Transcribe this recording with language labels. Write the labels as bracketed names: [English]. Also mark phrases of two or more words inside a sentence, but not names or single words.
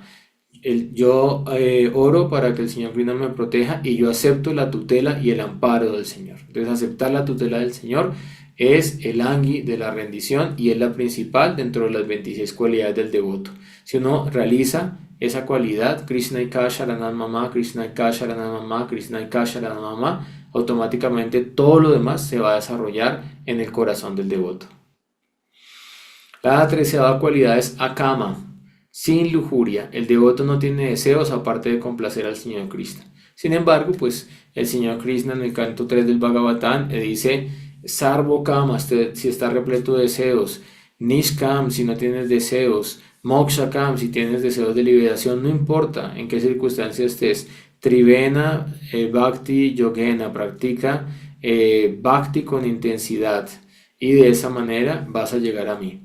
[Spanish] Yo oro para que el Señor Krishna me proteja y yo acepto la tutela y el amparo del Señor. Entonces, aceptar la tutela del Señor es el Angi de la rendición y es la principal dentro de las 26 cualidades del devoto. Si uno realiza esa cualidad, [Sanskrit] कृष्णैक शरणम् मम कृष्णैक शरणम् मम कृष्णैक शरणम् मम, Krishnaika Sharanam Mama, [Spanish] automáticamente todo lo demás se va a desarrollar en el corazón del devoto. La 13ª cualidad es Akama, sin lujuria. El devoto no tiene deseos aparte de complacer al Señor Krishna. Sin embargo, pues el Señor Krishna en el canto 3 del Bhagavatam dice [Sanskrit] सर्वो काम, [Spanish] si está repleto de deseos, Nishkam, si no tienes deseos, Mokshakam, si tienes deseos de liberación, no importa en qué circunstancia estés, [Sanskrit] त्रिवेन भक्ति योगेन, [Spanish] practica Bhakti con intensidad y de esa manera vas a llegar a mí.